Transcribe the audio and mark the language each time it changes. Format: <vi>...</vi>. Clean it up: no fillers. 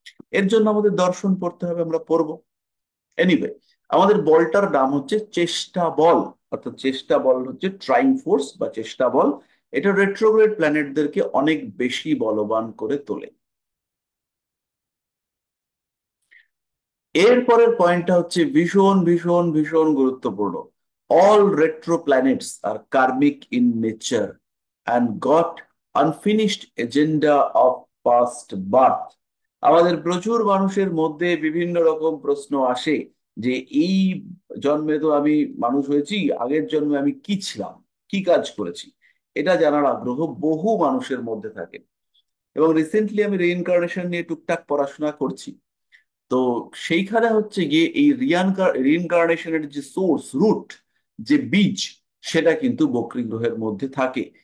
<bn>এর জন্য আমাদের দর্শন পড়তে হবে, আমরা পড়বো। এনিওয়ে, আমাদের বলটার নাম হচ্ছে চেষ্টা বল, অর্থাৎ চেষ্টা বল হচ্ছে</bn> <en>trying force</en> <bn>বা চেষ্টা বল। এটা রেট্রোগ্রেড প্ল্যানেটদেরকে অনেক বেশি বলবান করে তোলে। এর পরের পয়েন্টটা হচ্ছে ভীষণ ভীষণ ভীষণ গুরুত্বপূর্ণ।</bn> <en>All retro planets are karmic in nature and got unfinished agenda of past birth.</en> <bn>আমাদের প্রচুর মানুষের মধ্যে বিভিন্ন রকম প্রশ্ন আসে যে এই জন্মে তো আমি মানুষ হয়েছি, আগের জন্মে আমি কি ছিলাম, কি কাজ করেছি, এটা জানার আগ্রহ বহু মানুষের মধ্যে থাকে। এবং রিসেন্টলি আমি রিইনকার্নেশন নিয়ে টুকটাক পড়াশোনা করছি। তো সেইখানে হচ্ছে গিয়ে এই রিইনকার্নেশনের যে সোর্স, রুট, যে বীজ, সেটা কিন্তু বকরি গ্রহের মধ্যে থাকে।</bn>